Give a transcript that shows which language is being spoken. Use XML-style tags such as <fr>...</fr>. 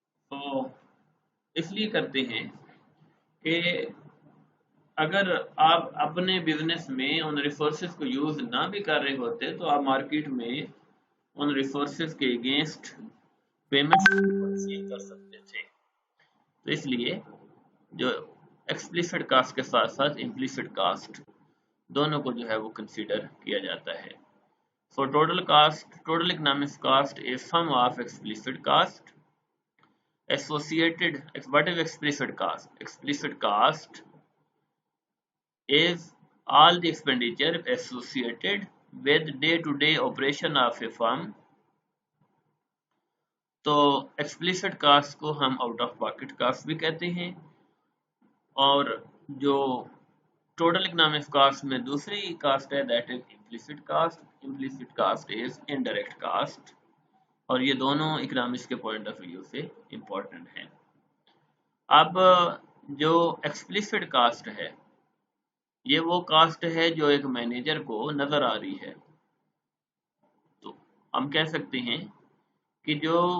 <ur>تو اس لیے کرتے ہیں کہ اگر آپ اپنے بزنس میں ان ریسورسز کو یوز نہ بھی کر رہے ہوتے تو آپ مارکیٹ میں ان ریسورسز کے اگینسٹ پیمنٹ کر سکتے تھے. تو اس لیے جو ایکسپلیسٹ کاسٹ کے ساتھ ساتھ امپلیسٹ کاسٹ دونوں کو جو ہے وہ کنسیڈر کیا جاتا ہے.</ur> <en>So total economic cost is sum of explicit cost associated. What is explicit cost? Explicit cost is all the expenditure associated with day-to-day operation of a firm.</en> <ur>تو explicit cost کو ہم out of pocket cost بھی کہتے ہیں، اور جو total economic cost میں دوسری کاسٹ ہے</ur> <en>That is implicit cost. Implicit cost is indirect cost.</en> <ur>اور یہ دونوں اکنامکس کے پوائنٹ آف ویو سے امپورٹنٹ ہیں۔ اب جو ایکسپلیسٹ کاسٹ ہے، یہ وہ کاسٹ ہے جو ایک مینیجر کو نظر آ رہی ہے۔ تو ہم کہہ سکتے ہیں کہ جو</ur>